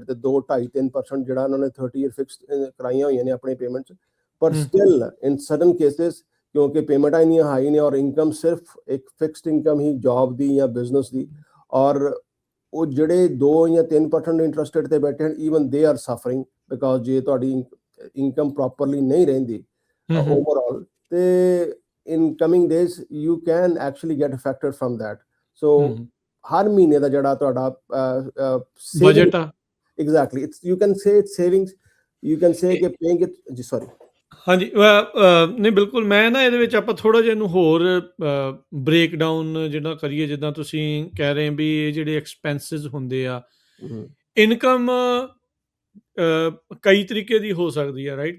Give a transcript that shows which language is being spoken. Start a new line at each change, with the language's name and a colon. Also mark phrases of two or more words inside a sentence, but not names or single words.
Punjabi: ਤੇ 2-2.5-3% ਜਿਹੜਾ ਉਹਨਾਂ ਨੇ 30 ਈਅਰ ਫਿਕਸ ਕਰਾਈਆਂ ਹੋਈਆਂ ਨੇ ਆਪਣੀ ਪੇਮੈਂਟਸ, ਪਰ
English: still in certain cases
Punjabi: ਕਿਉਂਕਿ ਪੇਮੈਂਟਾਂ ਇੰਨੀਆਂ ਹਾਈ ਨੇ ਔਰ ਇਨਕਮ ਸਿਰਫ ਇੱਕ
English: fixed income
Punjabi: ਹੀ ਜੌਬ ਦੀ ਜਾਂ ਬਿਜ਼ਨਸ ਦੀ, ਔਰ ਉਹ ਜਿਹੜੇ 2 ਜਾਂ 3%
English: interest rate
Punjabi: ਤੇ ਬੈਠੇ ਹਨ
English: even they are suffering because
Punjabi: ਜੇ ਤੁਹਾਡੀ ਇਨਕਮ ਪ੍ਰੋਪਰਲੀ ਨਹੀਂ ਰਹਿੰਦੀ ਓਵਰਆਲ ਤੇ
English: in coming days you can actually get affected from that.
Punjabi: So ਹਰ ਮਹੀਨੇ ਦਾ ਜਿਹੜਾ ਤੁਹਾਡਾ ਬਜਟ ਆ
English: exactly it's you can say it's savings, you can say ਕਿ paying it ਜੀ ਸੌਰੀ
Punjabi: ਹਾਂਜੀ ਨਹੀਂ ਬਿਲਕੁਲ ਮੈਂ ਨਾ ਇਹਦੇ ਵਿੱਚ ਆਪਾਂ ਥੋੜਾ ਜਿਹਾ ਇਹਨੂੰ ਹੋਰ
English: break down
Punjabi: ਜਿਹੜਾ ਕਰੀਏ ਜਿੱਦਾਂ ਤੁਸੀਂ ਕਹਿ ਰਹੇ ਵੀ ਇਹ ਜਿਹੜੇ ਐਕਸਪੈਂਸਿਸ ਹੁੰਦੇ ਆ ਇਨਕਮ ਕਈ ਤਰੀਕੇ ਦੀ ਹੋ ਸਕਦੀ ਆ ਰਾਈਟ।